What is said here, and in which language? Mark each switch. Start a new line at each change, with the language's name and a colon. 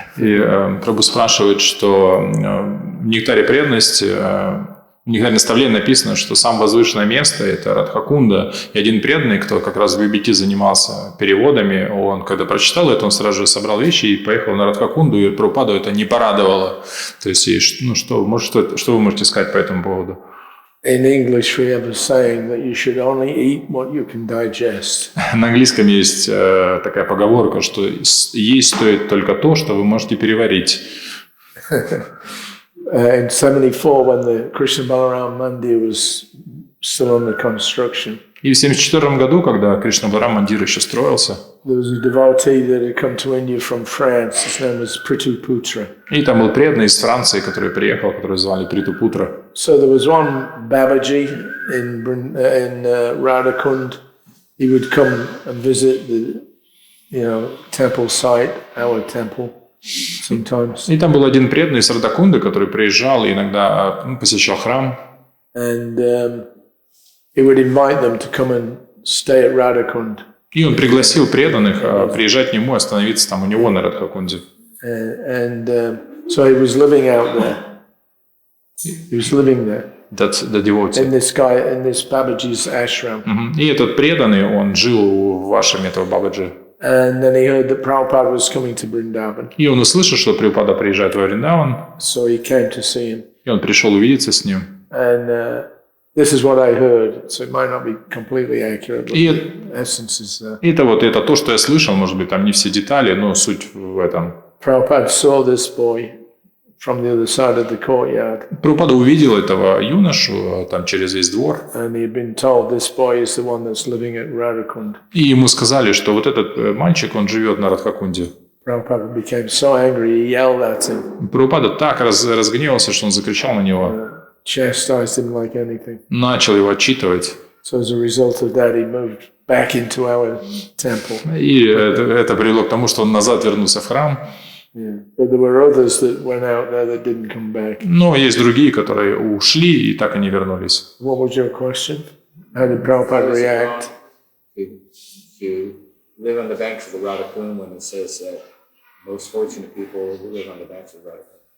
Russian: И Прабху спрашивает, что в Нектаре преданности, в Нектаре наставления написано, что самое возвышенное место – это Радхакунда. И один преданный, кто как раз в BBT занимался переводами, он, когда прочитал это, он сразу же собрал вещи и поехал на Радхакунду, и Прабхупаду это не порадовало. То есть, ну, что вы можете сказать по этому поводу?
English: In English, we have a saying that you should only eat what you can digest.
Russian: На английском есть такая поговорка, что есть стоит только то, что вы можете переварить.
English: In 74, when the Krishna Balaram Mandir was still under construction,
Russian: И в 1974 году, когда Кришна-Баларам Мандир еще строился,
English: there was a devotee that had come to India from France. His name was Prituputra.
Russian: и там был преданный из Франции, который приехал, которого звали Притупутра.
English: So there was one Babaji in Radhakund. He would come and visit the, temple site, our temple, sometimes.
Russian: И там был один преданный из Радхакунды, который приезжал и иногда посещал храм.
English: And he would invite them to come and stay at Radhakund.
Russian: И он пригласил преданных приезжать к нему, остановиться там у него на Радхакунде.
English: So he was living out there. He was living there. That's the devotee. in this Babaji's ashram.
Russian: И этот преданный, он жил в вашем этого Бабаджи.
English: And then he heard that Prabhupada was coming to Vrindavan.
Russian: И он услышал, что Прабхупада приезжает во Вриндаван,
English: So he came to see him.
Russian: и он пришел увидеться с ним.
English: And this is what I heard, so it might not be completely accurate, but the essence is there.
Russian: Это то, что я слышал, может быть, там не все детали, но суть в этом.
English: Prabhupada saw this boy from the other side of the courtyard.
Russian: Прабхупада увидел этого юношу там через весь двор.
English: And he had been told this boy is the one that's living at Radhakund.
Russian: И ему сказали, что вот этот мальчик, он живет на Радхакунде.
English: Prabhupada became so angry, he yelled at him.
Russian: Прабхупада так разгневался, что он закричал на него.
English: Chastised him like anything.
Russian: Начал его отчитывать.
English: So as a result of that, he moved back into our temple.
Russian: И это привело к тому, что он назад вернулся в храм.
English: Yeah. But there were others that went out there that didn't come back.
Russian: Но есть другие, которые ушли и так и не вернулись.
English: What was your question? How did Prabhupada react? To live on the banks of the Radhakund when it says that most fortunate people live on the banks of the Radhakund.